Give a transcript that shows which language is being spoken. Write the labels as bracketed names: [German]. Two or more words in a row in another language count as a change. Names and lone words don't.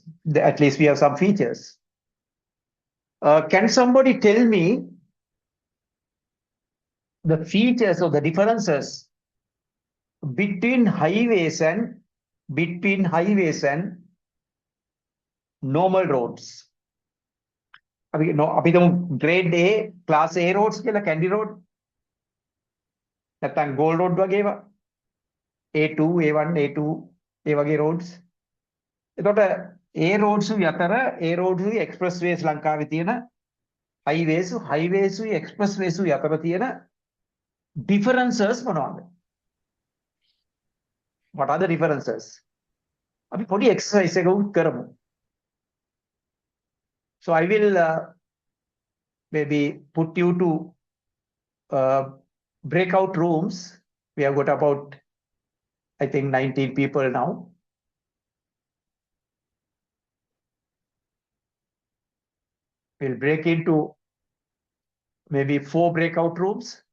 [English] At least we have some features. Can somebody tell me the features or the differences between highways and normal roads? [Sinhala] අපි [English] grade A, class A roads [Sinhala] කියලා කැන්ඩි road. නැත්නම් gold road වගේ ඒවා. A2, A1, A2 ඒ වගේ roads. එතකොට A roads අතර [English] A roads expressways [Sinhala] ලංකාවේ තියෙන [English] highways expressways [Sinhala] අතර තියෙන differences මොනවද? [English] What are the differences? [Sinhala] අපි පොඩි exercise එකක් කරමු. [English] So I will maybe put you to breakout rooms. We have got about, I think, 19 people now. We'll break into maybe 4 breakout rooms.